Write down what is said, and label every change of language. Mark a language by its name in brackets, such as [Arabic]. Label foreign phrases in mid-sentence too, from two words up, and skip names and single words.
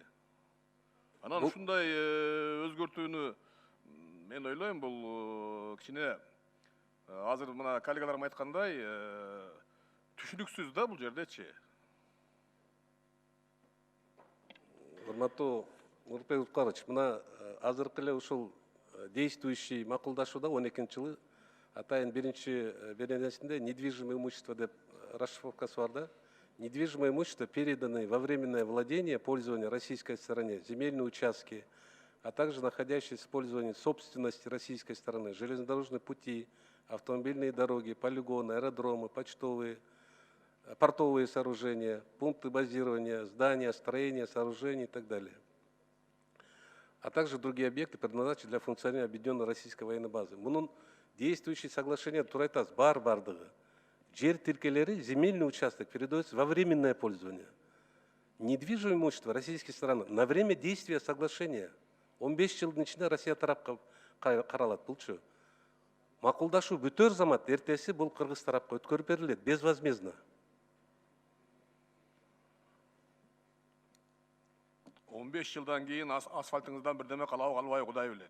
[Kyrgyz] Анан ушундай өзгөртүүнү мен ойлойм, бул кичине азыр мына коллегаларым айткандай түшүнүксүз да бул жердечи. Урматтуу Улукбек Зулпукарович, мына азыркы эле ушул действующий макулдашууда 12-жылы атайын биринчи беренесинде [Russian] недвижимое имущество [Kyrgyz] деп расшифровкасы бар да. [Russian] Недвижимое имущество, переданное во временное владение, пользование российской стороне, земельные участки, а также находящиеся в использовании собственности российской стороны, железнодорожные пути, автомобильные дороги, полигоны, аэродромы, портовые сооружения, пункты базирования, здания, строения, сооружения и так далее. А также другие объекты, предназначенные для функционирования объединенной российской военной базы. [Kyrgyz] Мунун [Russian] действующие соглашения [Kyrgyz] турайтас бардыгы. Жер тилкелери, [Russian] земельный участок передается во временное пользование. Недвижимое имущество российской стороны на время действия соглашения. [Kyrgyz] 15 жылдын ичинде Россия тарапка каралат. Булчу макулдашуу бүтөр замат эртеси бул кыргыз тарапка өткөрүп берилет безвозмездно. 15 жылдан кийин асфальтыңыздан бирдеме калабы калбайбы Кудай билет.